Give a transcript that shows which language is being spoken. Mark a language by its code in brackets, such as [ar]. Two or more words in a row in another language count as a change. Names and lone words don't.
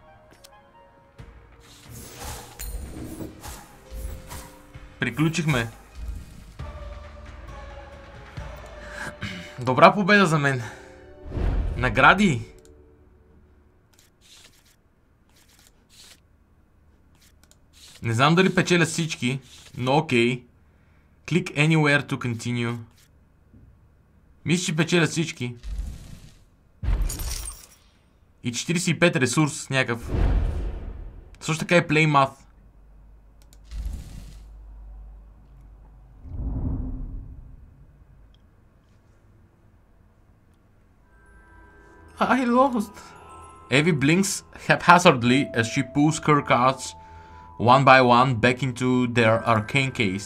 [bg] Приключихме. Добра победа за мен. Награди. Не знам дали печеля всички, но окей. [en] Click anywhere to continue. [bg] Мисля, че печеля всички. И 45 ресурс някакъв. Също така е [en] play math. I lost. Evie blinks haphazardly as she pulls her cards one by one back into their arcane case.